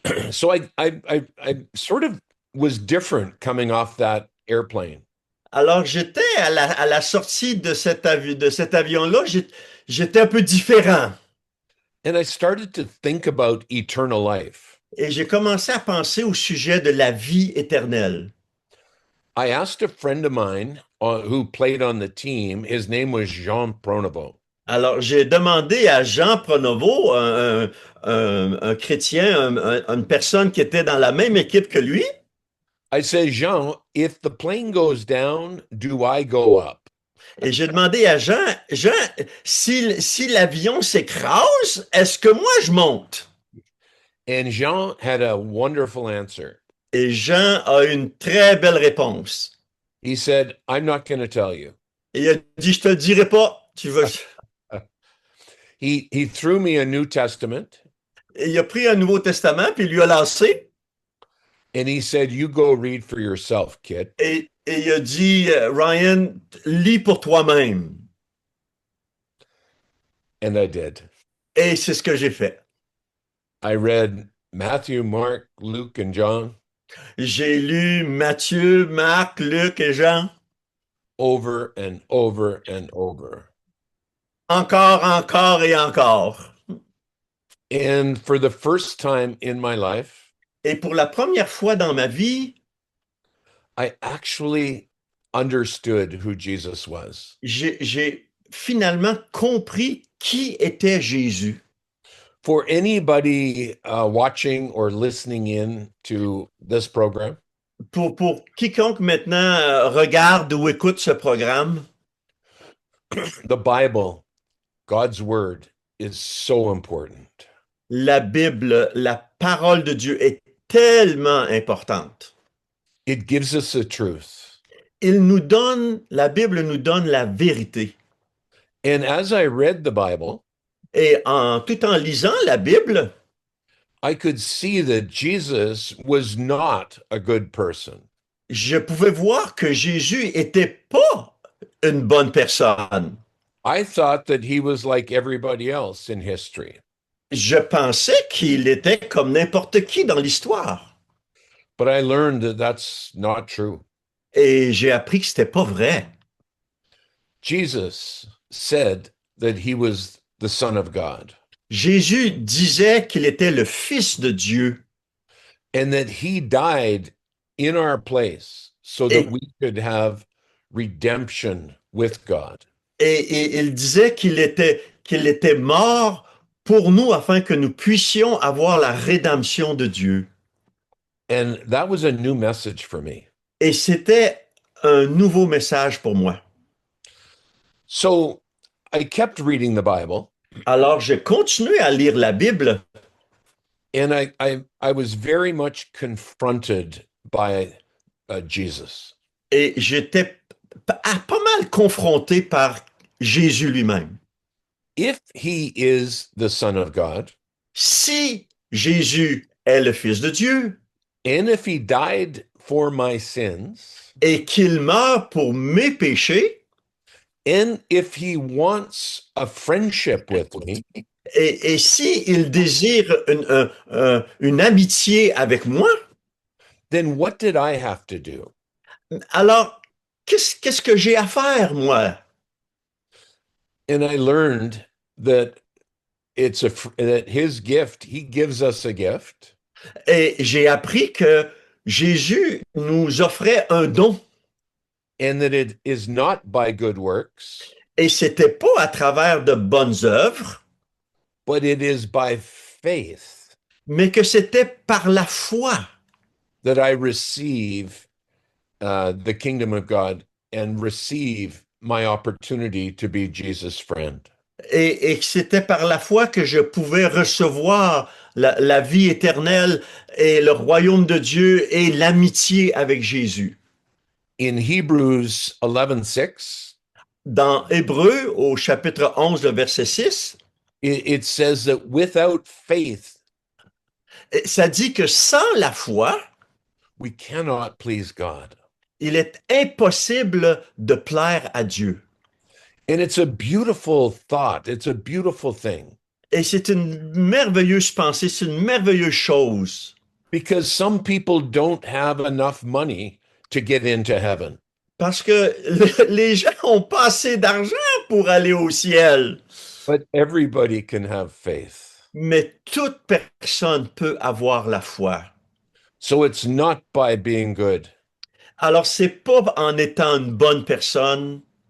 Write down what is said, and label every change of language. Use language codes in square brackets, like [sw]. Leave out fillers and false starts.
[en] So I sort of was different coming off that airplane. [fr] Alors, j'étais à la sortie de de cet avion-là, j'étais un peu différent. [en] And I started to think about eternal life. [fr] Et j'ai commencé à penser au sujet de la vie éternelle. [en] I asked a friend of mine who played on the team. His name was Jean Pronovo. [fr] Alors, j'ai demandé à Jean Pronovo, un chrétien, une personne qui était dans la même équipe que lui, [en] I said, Jean, if the plane goes down, do I go up? [fr] et j'ai demandé à Jean, Jean, si l'avion s'écrase, est-ce que moi je monte? [en] And Jean had a wonderful answer. [fr] Et Jean a une très belle réponse. [en] He said, I'm not going to tell you. [fr] Et il a dit, je te le dirai pas. [en] He threw me a New Testament [fr] Et il a pris un Nouveau Testament, puis il lui a lancé, [en] and he said, you go read for yourself, kid. [fr] et il a dit, Ryan, lis pour toi-même. [en] And I did. [fr] Et c'est ce que j'ai fait. [en] I read Matthew, Mark, Luke, and John [fr] J'ai lu Matthieu, Marc, Luc et Jean [en] over and over and over. [fr] encore, encore et encore. [en] And for the first time in my life, [fr] Et pour la première fois dans ma vie, [en] I actually understood who Jesus was. [fr] j'ai finalement compris qui était Jésus. [en] For anybody watching or listening in to this program, [fr] Pour quiconque maintenant regarde ou écoute ce programme, [en] the Bible, God's word, is so important. [fr] la Bible, la parole de Dieu est tellement importante. [en] It gives us the truth. [fr] La Bible nous donne la vérité. [en] And as I read the Bible, [fr] Et tout en lisant la Bible, [en] I could see that Jesus was not a good person. [fr] je pouvais voir que Jésus était pas une bonne personne. [en] I thought that he was like everybody else in history. [fr] Je pensais qu'il était comme n'importe qui dans l'histoire. [en] But I learned that that's not true. [fr] Et j'ai appris que c'était pas vrai. [en] Jesus said that he was the Son of God [fr] Jésus disait qu'il était le Fils de Dieu [en] and that he died in our place so that [fr] et, [en] we could have redemption with God. [fr] et il disait qu'il était mort pour nous afin que nous puissions avoir la rédemption de Dieu. [en] And that was a new message for me. [fr] Et c'était un nouveau message pour moi. [en] So I kept reading the Bible. [fr] Alors j'ai continué à lire la Bible. [en] And I was very much confronted by Jesus. [fr] Et j'étais pas mal confronté par Jésus lui-même. [en] If he is the Son of God, [fr] Si Jésus est le Fils de Dieu [en] and if he died for my sins, [fr] et qu'il meurt pour mes péchés, [en] and if he wants a friendship with me, [fr] et si il désire une amitié avec moi, [en] then what did I have to do? [fr] alors qu'est-ce que j'ai à faire, moi? [en] And I learned that that his gift, he gives us a gift. [fr] Et j'ai appris que Jésus nous offrait un don. [en] And that it is not by good works, [fr] Et c'était pas à travers de bonnes œuvres, [en] but it is by faith [fr] mais que c'était par la foi [en] that I receive the kingdom of God and receive my opportunity to be Jesus' friend. [fr] et que c'était par la foi que je pouvais recevoir la vie éternelle et le royaume de Dieu et l'amitié avec Jésus. [en] In Hebrews 11:6, [fr] Dans Hébreu, au chapitre 11, le verset 6, [en] it says that without faith, [fr] ça dit que sans la foi, [en] we cannot please God. [fr] il est impossible de plaire à Dieu. [en] And it's a beautiful thought. It's a beautiful thing. [fr] Et c'est une merveilleuse pensée, c'est une merveilleuse chose. [en] because some people don't have enough money to get into heaven. [fr] Parce que les gens ont pas assez d'argent pour aller au ciel. [en] But everybody can have faith. [fr] Mais toute personne peut avoir la foi. [en] So it's not by being good. [fr] Alors, c'est pas en étant une bonne personne,